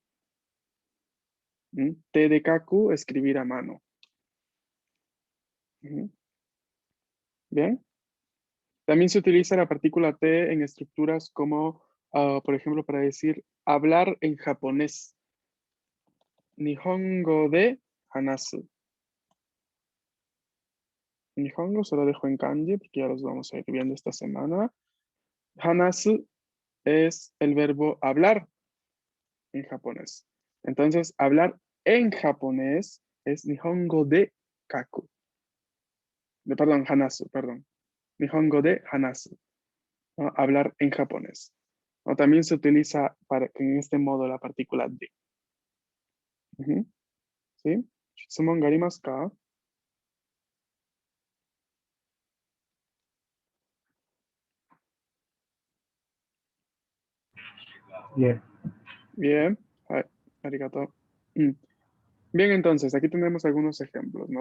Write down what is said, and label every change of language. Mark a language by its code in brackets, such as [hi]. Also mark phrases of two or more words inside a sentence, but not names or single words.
[es] ¿Mm? T de kaku, escribir a mano. Ujú. ¿Bien? También se utiliza la partícula T en estructuras como, por ejemplo, para decir hablar en japonés. [ja] 日本語で話す. [es] Nihongo se lo dejo en kanji porque ya los vamos a ir viendo esta semana. Hanasu es el verbo hablar en japonés. Entonces, hablar en japonés es [ja] 日本語で書く. [es] Perdón, hanasu, perdón. [ja] 日本語で話す, [es] ¿no? Hablar en japonés. O también se utiliza en este modo la partícula de. Ujú. ¿Sí? [ja] 質問がありますか? [es] Bien. Bien. Arigato. Mm. Bien, entonces, aquí tenemos algunos ejemplos, ¿no?